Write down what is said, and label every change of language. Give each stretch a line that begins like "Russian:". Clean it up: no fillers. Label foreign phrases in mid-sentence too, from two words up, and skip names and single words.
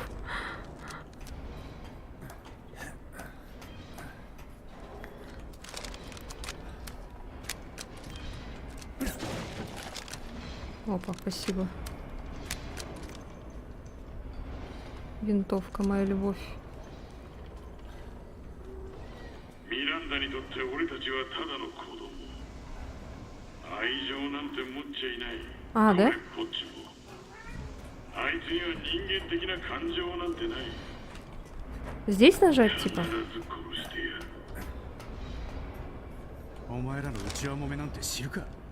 Russian: Опа, спасибо. Винтовка, моя любовь.
Japanese: ミランダにとって俺たちはただの子供。愛情なんて持っちゃいない。
Russian: А, да?
Japanese: こっちも。あいつには人間的な感情なんてない。
Russian: Здесь нажать, типа?
Japanese: 必ず殺してやる。お前らの内輪もめなんて知るか。